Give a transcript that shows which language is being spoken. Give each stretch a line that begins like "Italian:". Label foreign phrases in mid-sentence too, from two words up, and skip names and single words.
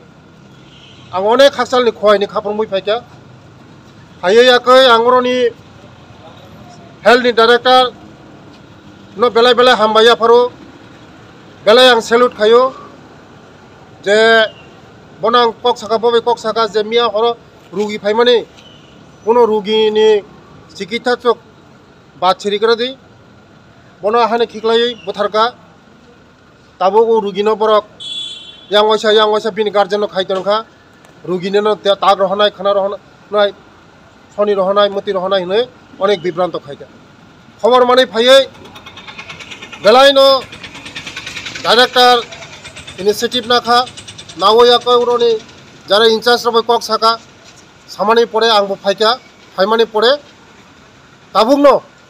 Kok Borok: আং অনেক খাকসালনি খয়নি খাপর মই ফাইকা হাইয়াকৈ আংরনি হেলথনি ডাইরেক্টর ন বেলাই বেলাই হামবাইয়া ফারো বেলাই আং সেলুট খায়ো যে বনাং কক সাকা ববে কক সাকা যে মিয়া হর রুগী ফাইমানে কোনো রুগীনি চিকিৎসা চক বাছরি করে দি বনা হানে খিকলাই বুথারকা তাবো রুগীনো বরক yang waisa bini garden no khaiton kha rugine no ta rohonai khana rohonai soni rohonai moti rohonai ne onek bibranto khaika khobor mane phaiye belai no director initiative na kha nawoya ko uroni jara incharge robai kok saka samani pore angbo phaika phaimani pore tabung no